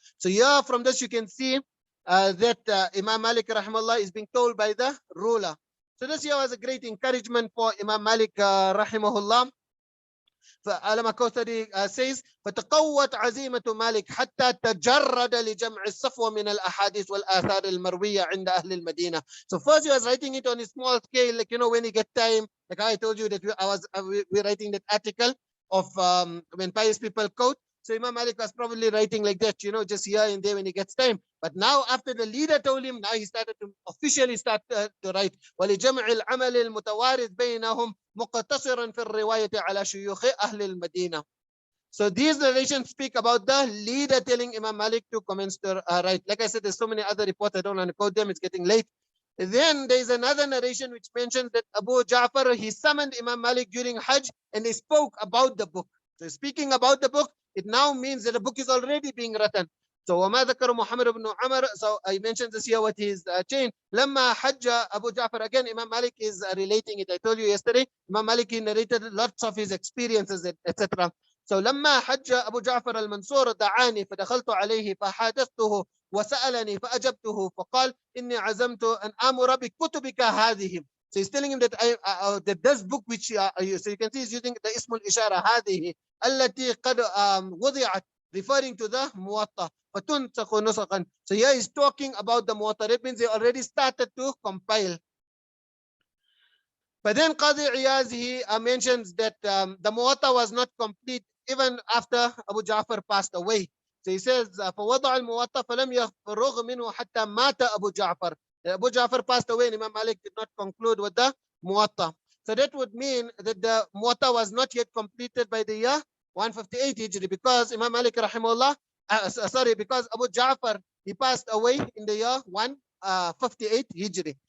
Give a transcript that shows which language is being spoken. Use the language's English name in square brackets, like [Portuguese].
[English] So here from this you can see that Imam Malik rahmallah is being told by the ruler. So this year was a great encouragement for Imam Malik rahimahullah. [Arabic] فعلما كوثري says فتقوت عزيمة مالك حتى تجرد لجمع الصفوة من الأحاديث والآثار المروية عند أهل المدينة. [English] So first he was writing it on a small scale, like when he get time, like I told you that we're writing that article of when pious people quote. So Imam Malik was probably writing like that, just here and there when he gets time. But now after the leader told him, now he started to officially start to write. [Arabic] وَلِجَمْعِ الْعَمَلِ الْمُتَوَارِث بَيْنَهُمْ مُقْتَصِرًا فِي الرِّوَايَةِ عَلَى شُيُوخِ أَهْلِ الْمَدِينَةِ. [English] So these narrations speak about the leader telling Imam Malik to commence to write. Like I said, there's so many other reports, I don't want to quote them, it's getting late. Then there is another narration which mentions that Abu Ja'far, he summoned Imam Malik during Hajj and he spoke about the book. So speaking about the book, it now means that the book is already being written. So [Arabic] وما ذكر محمد بن عمر, [English] so I mentioned this here what is changed. [Arabic] لما حج [English] Abu Ja'far, again Imam Malik is relating it. I told you yesterday, Imam Malik he narrated lots of his experiences, etc. [Arabic] So لما حج أبو جعفر المنصور دعاني فدخلت عليه فحادثته وسألني فأجبته فقال إني عزمت أن آمر بكتبك هذه. [English] So he's telling him that that this book which so you can see he's using the [Arabic] اسم الإشارة هذه التي قد وضعت, [English] referring to the Muwatta. [Arabic] فتنسخ نسخا. [English] So here he's talking about the Muwatta. That means they already started to compile. But then Qadi Iyaz, he mentions that the Muwatta was not complete even after Abu Ja'far passed away. So he says, [Arabic] فَوَضَعَ الْمُوَطَّةَ فَلَمْ يَفْرُغْ مِنْهُ حَتَّى مَاتَ أبو جعفر. [English] Abu Ja'far passed away and Imam Malik did not conclude with the Muwatta. So that would mean that the Muwatta was not yet completed by the year 158 Hijri, because Imam Malik rahimahullah, because Abu Ja'far, he passed away in the year 158 Hijri.